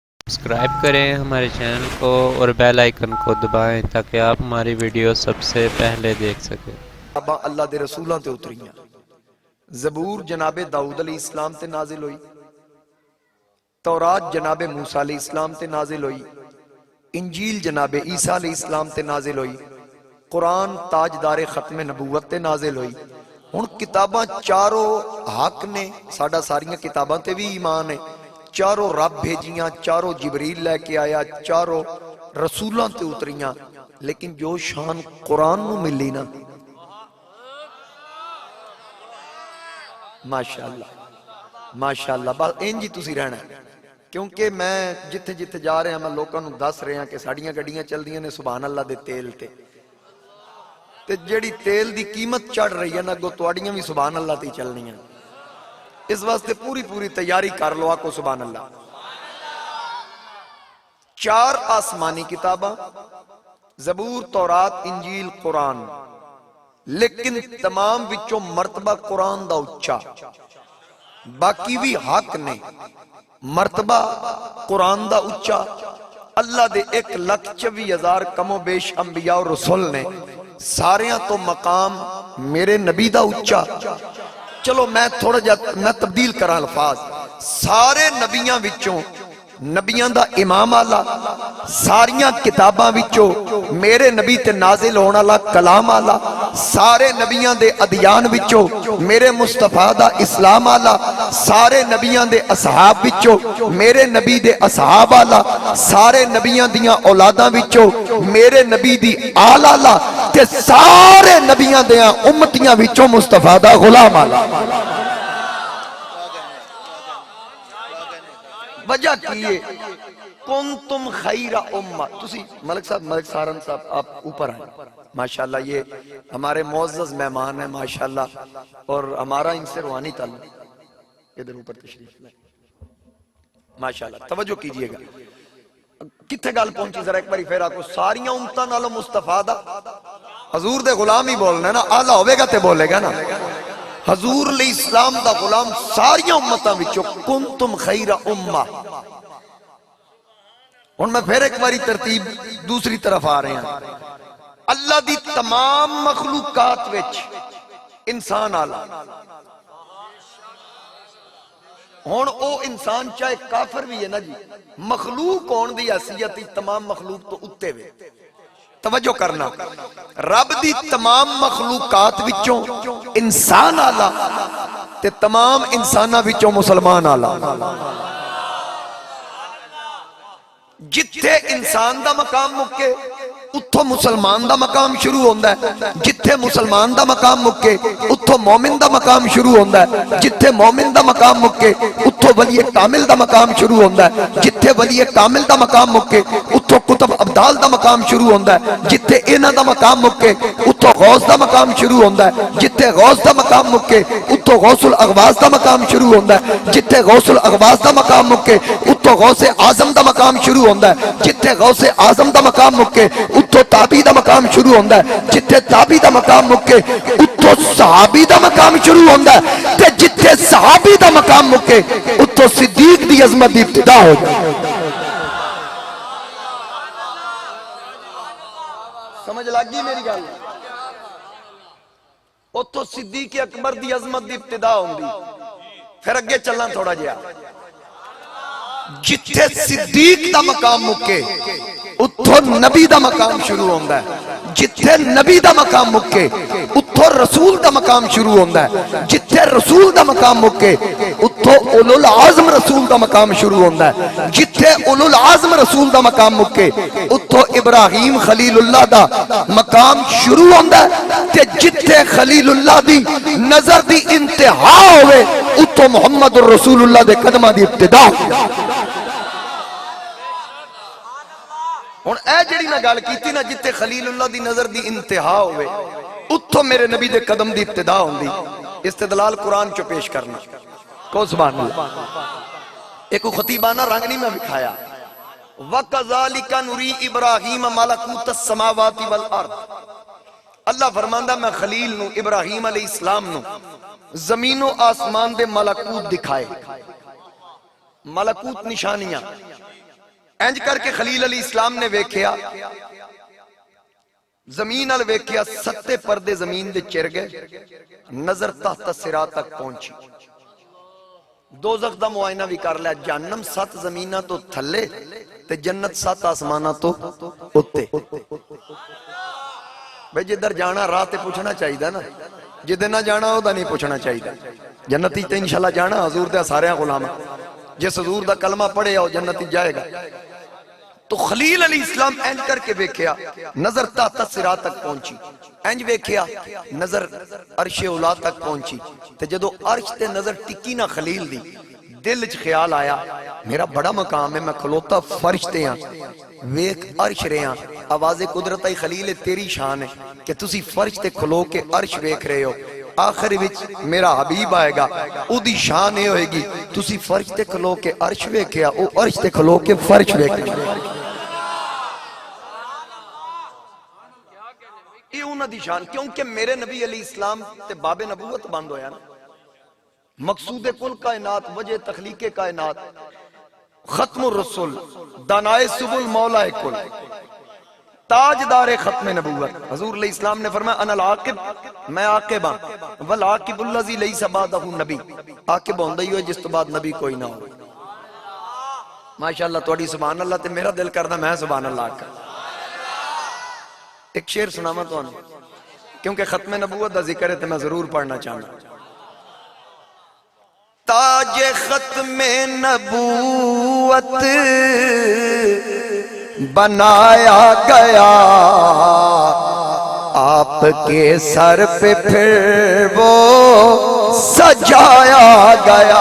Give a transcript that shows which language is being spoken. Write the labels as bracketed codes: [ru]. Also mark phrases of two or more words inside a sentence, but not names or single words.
[ur] سبسکرائب کریں ہمارے چینل کو اور بیل آئیکن کو دبائیں تاکہ آپ ہماری ویڈیو سب سے پہلے دیکھ سکیں۔ [pa] اللہ دے رسولاں تے اتریاں۔ زبور جناب داؤد علیہ السلام تے نازل ہوئی، تورات جناب موسیٰ علیہ السلام تے نازل ہوئی، انجیل جناب عیسیٰ علیہ السلام تے نازل ہوئی، قرآن تاجدار ختم نبوت تے نازل ہوئی۔ ہن کتاباں چاروں حق نے، ساڈا ساریاں کتاباں تے بھی ایمان ہے، چاروں رب بھیجیاں، چاروں جبریل لے کے آیا، چاروں رسولاں تے اتریاں، لیکن جو شان قرآن نو ملی نا، ماشاءاللہ ماشاءاللہ، بس انجی تسی رہنا ہے۔ کیونکہ میں جتھے جتھے جا رہے ہیں میں لوکاں نو دس رہے ہیں کہ ساڑیاں گڈیاں چل دیاں نے سبحان اللہ دے تیل تے جیڑی تیل دی قیمت چڑھ رہی ہے نا، گو تواڑیاں بھی سبحان اللہ تے چلنی ہیں۔ اس واسطے پوری تیاری کر لو، آکو سبحان اللہ۔ چار آسمانی کتاباں، زبور، تورات، انجیل، قرآن، لیکن تمام وچوں مرتبہ قرآن دا اچھا، باقی بھی حق نے، مرتبہ قرآن دا اچھا۔ اللہ دے 1,24,000 کم و بیش انبیاء اور رسول نے، ساریاں تو مقام میرے نبی دا اچھا۔ چلو میں تھوڑا جا میں تبدیل کرا الفاظ، سارے نبیاں وچوں نبیاں دا امام آلہ، ساریاں کتاباں وچوں میرے نبی تے نازل ہونا اللہ کلام آلہ، سارے نبیاں دے ادیان وچوں میرے مصطفیٰ دا اسلام آلہ، سارے نبیاں دے اصحاب وچوں میرے نبی دے اصحاب آلہ، سارے نبیاں دیاں اولاداں وچوں میرے نبی دی آل آلہ، تے سارے نبیاں دیاں امتیاں وچوں مصطفیٰ دا غلام آلہ۔ [ur] وجہ کیے [ar] کنتم خیر امہ، [ur] تسی ملک صاحب، ملک سارن صاحب آپ اوپر آئیں ماشاءاللہ، یہ ہمارے معزز مہمان ہیں ماشاءاللہ، اور ہمارا ان سے روحانی تعلق، ادھر اوپر تشریف لائیں ماشاءاللہ، توجہ کیجئے گا۔ [pa] کتھے گال پہنچی ذرا ایک باری پھر آکو، ساریاں امتاں نالو مصطفیٰ دا حضور دے غلام ہی بولنا ہے نا، آلہ ہوئے گا تے بولے گا نا، حضور علیہ السلام دا غلام ساریاں امتاں وچوں [ar] کنتم خیر امہ۔ [pa] اور میں پھر ایک باری ترتیب دوسری طرف آ رہے ہیں، اللہ دی تمام مخلوقات وچ انسان آلہ، ہون او انسان چاہے کافر بھی ہے نا جی، مخلوق ہون دی حیثیت تمام مخلوق تو اتے ہوئے، توجہ کرنا، رب دی تمام مخلوقات وچوں انسان آلہ تے تمام انسانہ وچوں مسلمان آلہ۔ جتھے انسان دا مقام مکے اتھو مسلمان دا مقام شروع ہوندہ ہے، جتھے مسلمان دا مقام مکے اتھو مومن دا مقام شروع ہوندہ ہے، جتھے مومن دا مقام مکے اتھو ولی کامل دا مقام شروع ہوندہ ہے، جتھے ولی کامل دا مقام مکے اتھو قطب ابدال دا مقام شروع ہوندہ ہے، جتھے اینا دا مقام مکے اتھو غوث دا مقام شروع ہوندہ ہے، جتھے غوث دا مقام مکے اتھو غوث الاغواث دا مقام شروع ہوندہ ہے، جتھے غوث الاغواث دا مقام مکے اتھو غوث اعظم دا مقام شروع ہوندہ ہے، جتھے غوث اعظم دا مقام مکے اتھو تابی دا مقام شروع ہوندہ ہے، جتھے تابی دا مقام مکے اتھو صحابی دا مقام شروع ہوندہ ہے، تے جتھے صحابی دا مقام مکے اتھو صدیق دی عظمت دی ابتدا ہو جائے۔ سمجھ لگی میری گل؟ اتھو صدیق اکبر دی عظمت دی ابتدا ہوندی، پھر اگے چلنا تھوڑا جیا، جتھے صدیق دا مقام مکے اتھو نبی دا مقام شروع ہوندہ ہے، جتھے نبی دا مقام مکے اتھو رسول دا مقام شروع ہوندہ ہے، جتھے رسول دا مقام مکے اتھو اولو العظم رسول دا مقام شروع ہوندہ ہے، جتھے اولو العظم رسول دا مقام مکے اتھو ابراہیم خلیل اللہ دا مقام شروع ہوندہ ہے، تے جتھے خلیل اللہ دی نظر دی انتہا ہوئے اتھو محمد الرسول اللہ دے قدمہ دی ابتدا ہوئے۔ اور اے جڑی نہ گال کیتی نا، جتے خلیل اللہ دی نظر دی انتہا ہوئے اتھو میرے نبی دے قدم دی ابتدا ہوندی، استدلال قرآن چو پیش کرنا کو سبحان اللہ۔ ایک خطیبانہ رنگ نہیں میں بکھایا، [ar] وَقَذَلِكَ نُرِي إِبْرَاهِيمَ مَلَكُوتَ السَّمَاوَاتِ وَالْأَرْضِ، [pa] اللہ فرماندہ میں خلیل نو، ابراہیم علیہ السلام نو زمین و آسمان دے ملکوت دکھائے، ملکوت نشانیاں، ਇੰਜ ਕਰਕੇ ਖਲੀਲ ਅਲੀ ਇਸਲਾਮ ਨੇ ਵੇਖਿਆ, ਜ਼ਮੀਨ ਨਾਲ ਵੇਖਿਆ, ਸੱਤੇ ਪਰਦੇ ਜ਼ਮੀਨ ਦੇ ਚਿਰ ਗਏ, ਨਜ਼ਰ ਤਹਤ ਸਿਰਾ ਤੱਕ ਪਹੁੰਚੀ। ਦੋਜ਼ਖ ਦਾ ਮੁਆਇਨਾ ਵੀ ਕਰ ਲਿਆ, ਜਹੰਨਮ 7 ਜ਼ਮੀਨਾਂ ਤੋਂ ਥੱਲੇ ਤੇ ਜੰਨਤ 7 ਆਸਮਾਨਾਂ ਤੋਂ ਉੱਤੇ। ਬਈ ਜਿੱਧਰ ਜਾਣਾ ਰਾਹ ਤੇ ਪੁੱਛਣਾ ਚਾਹੀਦਾ ਨਾ, ਜਿੱਦੇ ਨਾ ਜਾਣਾ ਉਹਦਾ ਨਹੀਂ ਪੁੱਛਣਾ ਚਾਹੀਦਾ। ਜੰਨਤੀ ਤੇ ਇਨਸ਼ਾਅੱਲਾ ਜਾਣਾ ਹਜ਼ੂਰ ਦੇ ਸਾਰਿਆਂ ਗੁਲਾਮ, ਜਿਸ ਹਜ਼ੂਰ ਦਾ ਕਲਮਾ ਪੜਿਆ ਉਹ ਜੰਨਤੀ ਜਾਏਗਾ। تو خلیل علیہ السلام انج کر کے ویکھیا، نظر تحت صراط تک پہنچی، انج ویکھیا نظر عرش اولا تک پہنچی۔ تے جدو عرش تے نظر ٹکی نہ خلیل دی، دل چ خیال آیا میرا بڑا مقام ہے، میں کھلوتا فرش تے ہاں، ویکھ عرش رہے ہاں۔ آواز قدرت ای خلیل تیری شان ہے کہ تسی فرش تے کھلو کے عرش ویکھ رہے ہو، آخر وچ میرا حبیب آئے گا، او دی شان یہ ہوئے گی تسی فرش تے کھلو کے عرش ویکھیا، او عرش تے کھلو کے فرش ویکھیا۔ یہ انہاں دی شان، کیونکہ میرے نبی علیہ السلام تے باب نبوت بند ہویا نا، مقصود کل کائنات، وجہ تخلیق کائنات، ختم الرسول، دانائے سبل مولا کل، تاجدار ختم نبوت۔ حضور علیہ السلام نے فرمایا [ar] انا العاقب، [pa] میں عاقب ہاں، [ar] والعاقب الذی لیس بعدہ نبی، [pa] عاقب ہوندا ہی ہوئے جس تو بعد نبی کوئی نہ ہو۔ ماشاءاللہ تواڈی سبحان اللہ تے میرا دل کردا میں سبحان اللہ آکھاں۔ ایک شعر سناواں تانوں، کیونکہ ختم نبوت دا ذکر ہے تے میں ضرور پڑھنا چاہنا۔ [ur] تاج ختم نبوت بنایا گیا، آپ کے سر پہ پھر وہ سجایا گیا۔